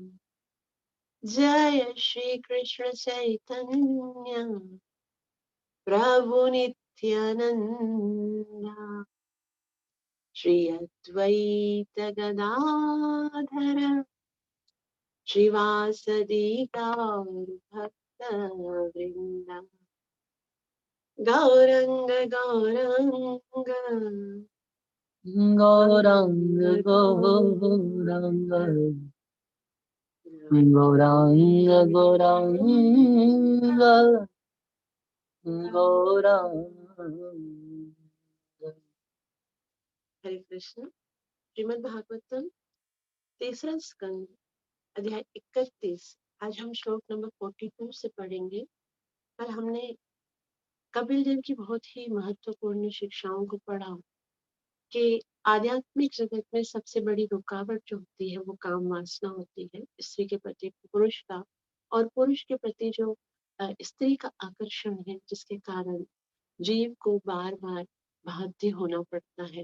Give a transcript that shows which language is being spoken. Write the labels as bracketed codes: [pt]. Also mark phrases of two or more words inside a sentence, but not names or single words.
[sa] जय श्री कृष्ण चैतन्य प्रभु नित्यानंद श्री अद्वैत गदाधर श्रीवासदि गौर भक्त वृंद। गौरंग गौरंग गौरांग गौरांग गौरांग गौरांग गौरांग। हरे कृष्ण। [hi] श्रीमद् भागवतम तीसरा स्कंद अध्याय 31। आज हम श्लोक नंबर 42 से पढ़ेंगे। कल हमने कपिल देव की बहुत ही महत्वपूर्ण शिक्षाओं को पढ़ा कि आध्यात्मिक जगत में सबसे बड़ी रुकावट जो होती है वो काम वासना होती है, स्त्री के प्रति पुरुष का, और पुरुष के प्रति जो स्त्री का आकर्षण है, जिसके कारण जीव को बार बार बाध्य होना पड़ता है।